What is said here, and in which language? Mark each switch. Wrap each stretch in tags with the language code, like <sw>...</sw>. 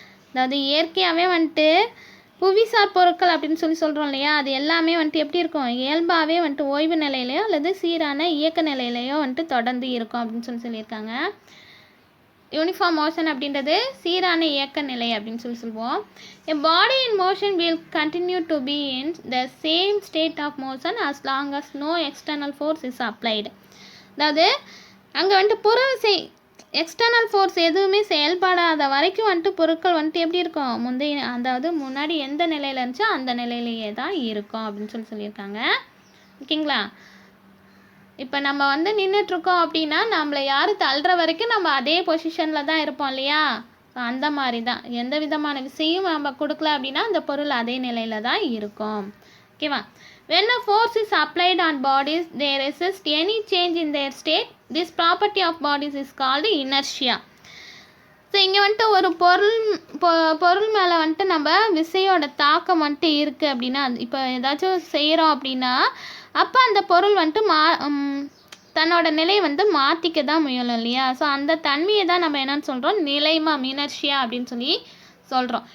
<ta>அதாவது இயற்கையாகவே வந்துட்டு புவிசார் பொருட்கள் அப்படின்னு சொல்கிறோம் இல்லையா, அது எல்லாமே வந்துட்டு எப்படி இருக்கும், இயல்பாகவே வந்துட்டு ஓய்வு நிலையிலையோ அல்லது சீரான இயக்க நிலையிலையோ வந்துட்டு தொடர்ந்து இருக்கும் அப்படின்னு சொல்லியிருக்காங்க. யூனிஃபார்ம் மோஷன் அப்படின்றது சீரான இயக்க நிலை அப்படின்னு சொல்லுவோம்.</ta> <en>A body in motion will continue to be in the same state of motion as long as no external force is applied. அதாவது</en> <ta>அங்கே வந்துட்டு புற விசை எக்ஸ்டர்னல் ஃபோர்ஸ் எதுவுமே செயல்படாத வரைக்கும் வந்துட்டு பொருட்கள் வந்துட்டு எப்படி இருக்கும், முந்தைய அதாவது முன்னாடி எந்த நிலையில் இருந்துச்சோ அந்த நிலையிலேயே தான் இருக்கும் அப்படின்னு சொல்லியிருக்காங்க. ஓகேங்களா. இப்போ நம்ம வந்து நின்றுட்டுருக்கோம் அப்படின்னா நம்மளை யார் தள்ளுற வரைக்கும் நம்ம அதே பொசிஷனில் தான் இருப்போம் இல்லையா. அந்த மாதிரி தான் எந்த விதமான விசையும் நம்ம கொடுக்கல அப்படின்னா அந்த பொருள் அதே நிலையில் தான் இருக்கும். ஓகேவா.</ta> <en>When a force is applied on bodies, they resist any change in their state. This property of bodies is called inertia.</en> <ta>So இங்கே வந்துட்டு ஒரு பொருள் மேலே வந்துட்டு நம்ம விசையோட தாக்கம் வந்துட்டு இருக்குது அப்படின்னா, இப்போ ஏதாச்சும் செய்கிறோம் அப்படின்னா அப்போ அந்த பொருள் வந்துட்டு தன்னோட நிலையை வந்து மாற்றிக்க தான் முயலும் இல்லையா. ஸோ அந்த தன்மையை தான் நம்ம என்னன்னு சொல்கிறோம், நிலைமம், இனர்ஷியா அப்படின்னு சொல்லி சொல்கிறோம்.</ta>